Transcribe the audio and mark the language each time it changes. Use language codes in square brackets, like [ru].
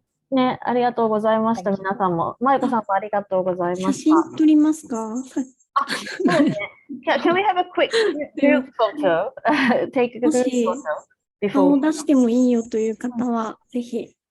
[ja] ね、ありがとうございました。皆さんも。まいこさんもありがとうございました。写真撮りますか？そうね。 [en] Can we have a quick group photo? Take a group photo before. [ja] 顔を出してもいいよという方は、ぜひ。